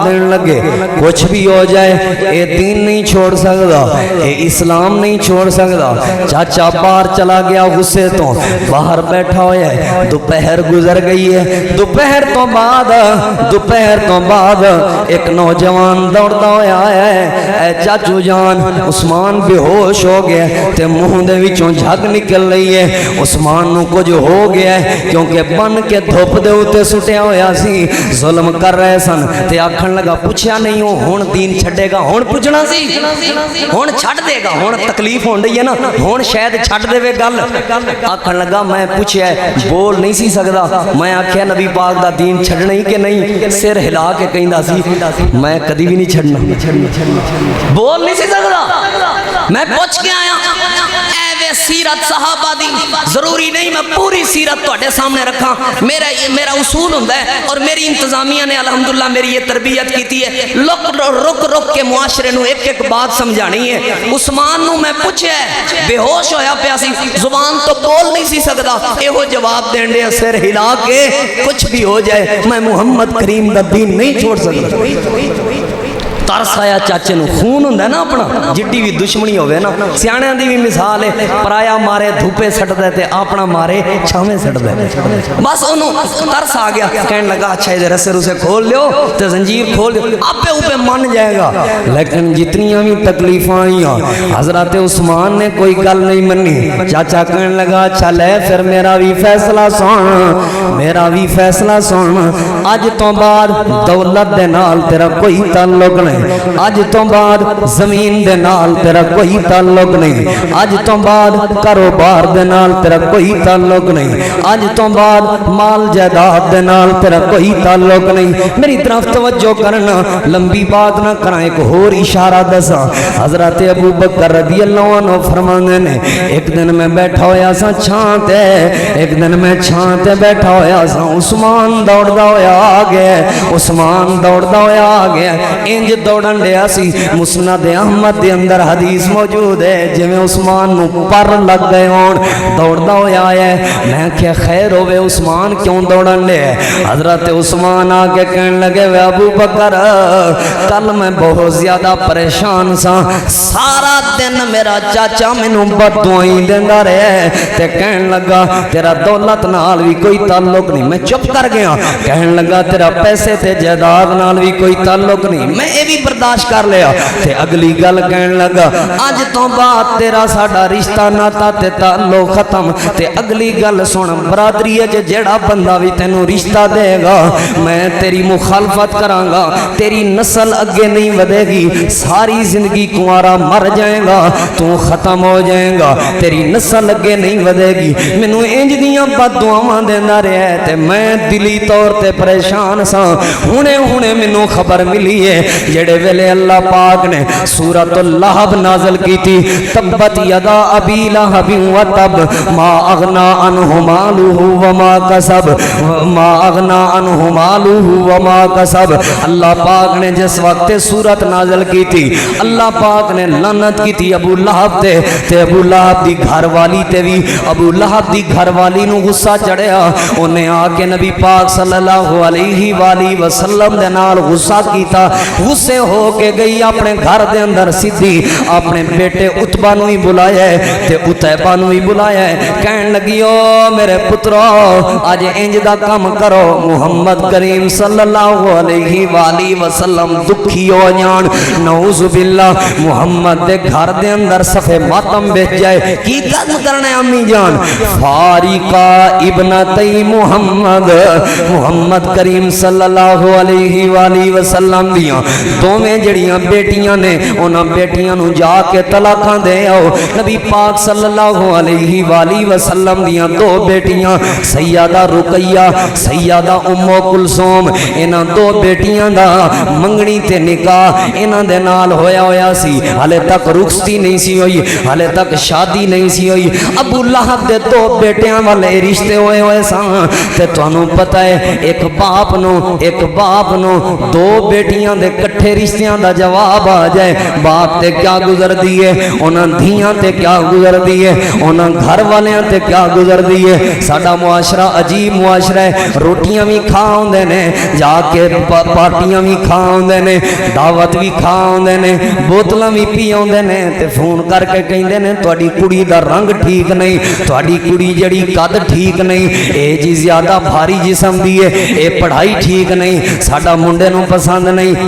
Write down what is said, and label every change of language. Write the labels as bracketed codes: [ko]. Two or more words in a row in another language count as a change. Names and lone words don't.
[pa] دینے لگے کچھ بھی ہو جائے اے دین نہیں چھوڑ سکتا اے اسلام نہیں چھوڑ سکتا چاچا باہر چلا گیا غصے تو باہر بیٹھا ہویا ہے دوپہر گزر گئی ہے دوپہر تو بعد ایک نوجوان دوڑدا ہویا ہے، اے چاچو جان عثمان بے ہوش ہو گیا تے منہ دے وچوں جھگ نکل رہی ہے۔ عثمان نو کچھ ہو گیا ہے کیونکہ بن کے دھوپ دے اوتے سٹیا ہویا سی، ظلم کر رہے سن تے آکھن لگا پوچھیا نہیں ہن دین چھڈے گا، ہن پوچھنا سی ہن چھڈ دے گا، ہن تکلیف ہون رہی ہے نا، ہن شاید چھڈ دے گل۔ آکھن لگا میں پوچھیا بول نہیں سی سکدا، میں آکھیا نبی پاک دا دین چھڈنا ہی کہ نہیں، سر ہلا کے کہندا سی میں کدی بھی نہیں چھڈنا، بول نہیں سی سکدا۔ میں پوچھ کے آیا اے وے سیرت صحابہ دی، ضروری نہیں میں پوری سیرت تواڈے سامنے رکھاں، میرا اصول ہوندا ہے اور میری انتظامیہ نے الحمدللہ میری یہ تربیت کیتی ہے، رک کے معاشرے نو ایک ایک بات سمجھانی ہے۔ عثمان نو میں پوچھیا ہے، بے ہوش ہویا پیا سی، زبان تو بول نہیں سی سکدا، ایہو جواب دین دے سر ہلا کے کچھ بھی ہو جائے میں محمد کریم دا دین نہیں چھوڑ سکدا۔ ترس آیا چاچے نو، خون ہوندا ہے نا اپنا، جڈی بھی دشمنی ہوے نا، سیاںیاں دی بھی مثال ہے، پرایا مارے دھوپے سٹدا تے اپنا مارے چھاویں سٹدا، بس اونوں ترس آ گیا، کہن لگا اچھا ادھر رسے رسے کھول لیو تے زنجیر کھول لیو، آپے اوپے من جائے گا۔ لیکن جتنیاں بھی تکلیفاں آئیاں حضرت عثمان نے کوئی گل نہیں منی، چاچا کہن لگا اچھا لے پھر میرا بھی فیصلہ سن، میرا بھی فیصلہ سن، اج تو بعد دولت دے نال تیرا کوئی تعلق نہیں، اج تو بعد زمین دے نال تیرا کوئی تعلق نہیں، اج تو بعد کاروبار دے نال تیرا کوئی تعلق نہیں، اج تو بعد مال جائیداد دے نال تیرا کوئی تعلق نہیں۔ میری طرف توجہ کرنا، لمبی بات نہ کرا، ایک اور اشارہ دسا۔ حضرت ابو بکر رضی اللہ عنہ فرماندے نے ایک دن میں بیٹھا ہویا سا چھاں تے، ایک دن میں چھاں تے بیٹھا ہویا سا، عثمان دوڑدا ہویا آ گیا، عثمان دوڑدا ہویا آ گیا، انج دوڑن دیا سی۔ مسند احمد دے اندر حدیث موجود ہے جویں عثمان نو پر لگ گئے ہون، دوڑدا ہویا آیا ہے۔ میں کہ خیر ہوے عثمان کیوں دوڑن دے؟ حضرت عثمان آ کے کہن لگے وے ابو بکر کل میں بہت زیادہ پریشان سا، سارا دن میرا چاچا مینوں بددعائیں دیندا رہے تے کہن لگا تیرا دولت نال بھی کوئی تعلق نہیں، میں چپ کر گیا۔ کہن لگا تیرا پیسے تے جائیداد نال بھی کوئی تعلق نہیں، میں اے بھی برداشت کر لیا۔ تے اگلی گل کہن لگا اج تو بعد تیرا ساڈا رشتہ ناتا تے تعلق ختم، تے اگلی گل سن برادری اچ جیڑا بندہ بھی تینوں رشتہ دے گا میں تیری مخالفت کراں گا، تیری نسل اگے نہیں ودے گی، ساری زندگی کنوارا مر جائے گا، تو ختم ہو جائے گا، تیری نسل اگے نہیں ودے گی۔ مینوں انج دیاں بد دعاواں دیندا رہیا تے میں دلی طور تے پریشان سا۔ ہنے مینوں خبر ملی ہے جڑے ویلے اللہ پاک نے سورۃ اللہب نازل کی تھی، [ar] تبت یدا ابی لہب و تب ما اغنا عنہ مالہ وما کسب، [pa] ما اغنا عنہ مالہ وما کسب۔ [ur] اللہ پاک نے جس وقت سورت نازل کی تھی [pa] اللہ پاک نے لعنت کی تھی ابو لہب تے ابو لہب دی گھر والی تے بھی، ابو لہب دی گھر والی نو غصہ چڑھیا، انہیں آ کے نبی پاک صلی اللہ علیہ وآلہ وسلم دے نال غصہ کیتا، غصے ہو کے گئی اپنے گھر دے اندر سیدھی اپنے بیٹے عتبہ نو ہی بلایا ہے تے عتیبہ نو ہی بلایا ہے، کہن لگی او میرے پترو اج انج دا کم کرو محمد کریم صلی اللہ علیہ وآلہ وسلم دکھی ہو جان، نعوذ باللہ محمد دے گھر دے اندر صفے ماتم بیچ جائے۔ کی قد کرنے امی جان فاریقہ ابنتی محمد کریم صلی اللہ علیہ وآلہ وسلم دیاں دوویں جڑیاں بیٹیاں نے انہاں بیٹیاں نو جا کے طلاقاں دے آؤ۔ نبی پاک صلی اللہ علیہ وآلہ وسلم دیاں دو بیٹیاں سیدہ رقیہ سیدہ ام کلثوم، انہاں دو بیٹیاں دا منگنی تے نکاح انہاں دے نال ہویا سی، حالے تک رخصتی نہیں سی ہوئی، حالے تک شادی نہیں سی ہوئی۔ ابو لہب دے دو بیٹیاں والے رشتے ہوئے سان تے تانوں پتہ ہے ایک باپ نو دو بیٹیاں دے کٹھے ایتھے رشتیاں دا جواب آ جائے، باپ تے کیا گزردی ہے، انہاں دھیاں تے کیا گزردی ہے، انہاں گھر والیاں تے کیا گزردی ہے. ساڈا معاشرہ عجیب معاشرہ ہے، روٹیاں بھی کھا آؤندے نے، جا کے پارٹیاں بھی کھا آؤندے نے، دعوت بھی کھا آؤندے نے، بوتلاں بھی پی آؤندے نے، تے فون کر کے کہندے نے تہاڈی کڑی دا رنگ ٹھیک نہیں، تہاڈی کڑی جڑی قد ٹھیک نہیں، اے جی زیادہ بھاری جسم دی ہے، اے پڑھائی ٹھیک نہیں، ساڈا منڈے نوں پسند نہیں.